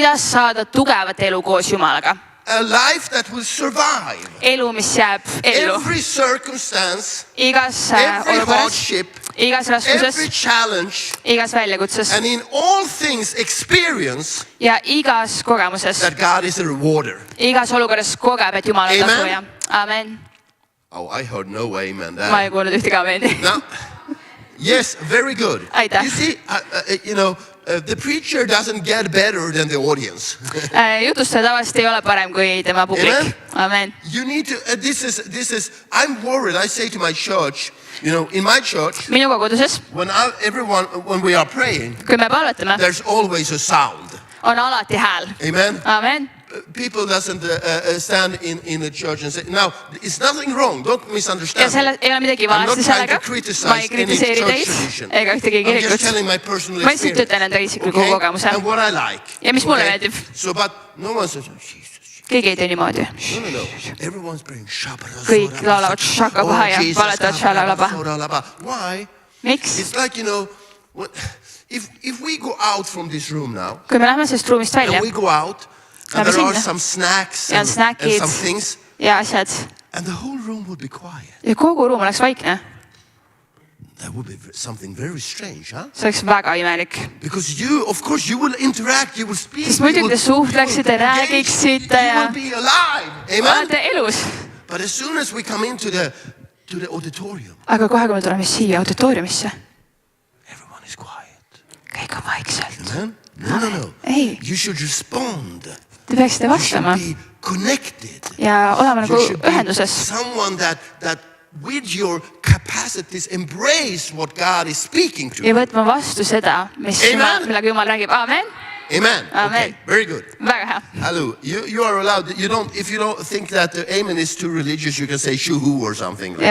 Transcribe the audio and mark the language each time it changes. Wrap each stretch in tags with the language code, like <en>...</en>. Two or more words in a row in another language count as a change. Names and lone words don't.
<et>kuidas saada tugevat elu koos Jumalaga.</et> <en>a life that will survive</en> <et>elu, mis jääb ellu</et> <en>every circumstance,</en> <et>igas</et> <en>every</en> <et>olukorras,</et> <en>hardship,</en> <et>igas raskuses,</et> <en>every challenge,</en> <et>igas väljakutses</et> <en>and in all things experience</en> <et>ja igas kogemuses,</et> <en>that God is a rewarder.</en> <et>igas olukorras kogeb, et Jumal on Amen. tasuja. Amen.</et> <en>Oh, I heard no amen</en> <et>Ma ei</et> <en>there.</en> <et>kuulnud ühtegi ameeni.</et> <en>Now, yes, very good.</en> <et>Aitäh.</et> <en>You see, the preacher doesn't get better than the audience.</en> <et>Jutustaja tavaliselt ei ole parem kui tema publik.</et> <en>Amen.</en> <et>Amen.</et> <en>You need to, this is, I'm worried. I say to my church, in my church,</en> <et>Minu koguduses,</et> <en>when we are praying,</en> <et>kui me palvetame,</et> <en>there's always a sound.</en> <et>on alati hääl.</et> <en>Amen.</en> <et>Amen.</et> <en>People doesn't stand in the church and say, now, it's nothing wrong. Don't</en> <et>Ja</et> <en>misunderstand.</en> <et>selle, ei ole midagi</et> <en>I'm not</en> <et>valesti</et> <en>trying to</en> <et>sellega. Ma ei</et> <en>criticize any</en> <et>kritiseeri</et> <en>church</en> <et>teid</et> <en>tradition.</en> <et>ega ühtegi</et> <en>I'm just</en> <et>kirikut.</et> <en>telling my personal</en> <et>Ma lihtsalt</et> <en>experience.</en> <et>ütlen enda isikliku kogemuse.</et> <en>And what I like.</en> <et>Ja mis mulle meeldib.</et> <en>So, but no one says, oh, Jesus.</en> <et>Keegi ei tee niimoodi.</et> <en>No. Everyone's praying shabara.</en> <et>Kõik laulavad shakabaha ja paletavad shalalaba.</et> <en>Why?</en> <et>Miks?</et> <en>It's like, if we go out from this room now,</en> <et>Kui me lähme sellest ruumist välja</et> <en>and we go out, and</en> <et>Lähme</et> <en>there are</en> <et>sinna.</et> <en>some snacks</en> <et>ja on</et> <en>and</en> <et>snäkid</et> <en>some things,</en> <et>ja asjad</et> <en>and the whole room would be quiet.</en> <et>ja kogu ruum oleks vaikne,</et> <en>That would be something very strange, huh?</en> <et>see oleks väga imelik.</et> <en>Because of course, you will interact, you will speak.</en> <et>Sest muidugi te suhtleksite,</et> <en>you will engage,</en> <et>räägiksite</et> <en>you</en> <et>ja</et> <en>will be alive. Amen?</en> <et>olete elus.</et> <en>But as soon as we come into the auditorium,</en> <et>Aga kohe, kui me tuleme siia auditooriumisse,</et> <en>everyone is quiet.</en> <et>kõik on vaikselt.</et> <en>Amen? No.</en> <et>Ei,</et> <en>You should respond.</en> <et>te peaksite</et> <en>You should</en> <et>vastama</et> <en>be connected.</en> <et>ja olema nagu</et> <en>You should be</en> <et>ühenduses</et> <en>someone that with your capacities embrace what God is speaking to.</en> <et>ja võtma vastu seda, millega Jumal räägib.</et> <en>Amen.</en> <et>Amen. Amen.</et> <en>Okay, very good.</en> <et>Väga hea.</et> <en>Hello. You are allowed. If you don't think that the amen is too religious, you can say shuhu or something like</en>